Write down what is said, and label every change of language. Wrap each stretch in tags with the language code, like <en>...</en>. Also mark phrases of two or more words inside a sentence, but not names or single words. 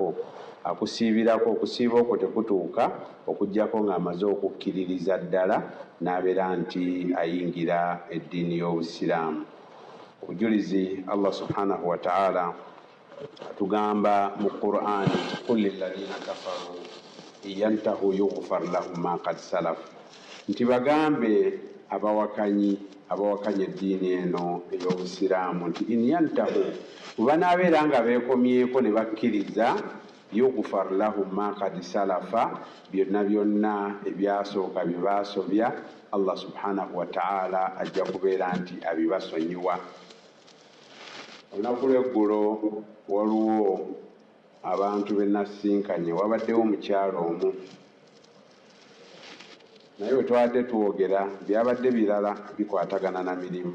<lg>Akusiibirako, okusiiba okwo tekutuuka okuggyako ng'amaze okukkiririza ddala n'abeera nti ayingira eddiini y'Obusiraamu. Obujulizi</lg> <ar>الله سبحانه وتعالى</ar> <lg>atugamba mu Qur'an nti</lg> <ar>قل للذين كفروا ينتهوا يغفر لهم ما قد سلف,</ar> <lg>nti bagambe abawakanya eddiini eno ey'Obusiraamu nti</lg> <ar>إن ينتهوا,</ar> <lg>bwe banaabeera nga beekomyeko ne bakkiriza,</lg> <ar>يغفر لهم ما قد سلف,</ar> <lg>byonna byonna ebyasooka bye baasobya</lg> <ar>الله سبحانه وتعالى</ar> <lg>ajja kubeera nti abibasonyiwa. Olunaku lw'eggulo waliwo abantu be nasinkanye, wabaddewo omukyalo omu, naye bwe twadde twogera byabadde birala bikwatagana na mirimu.</lg>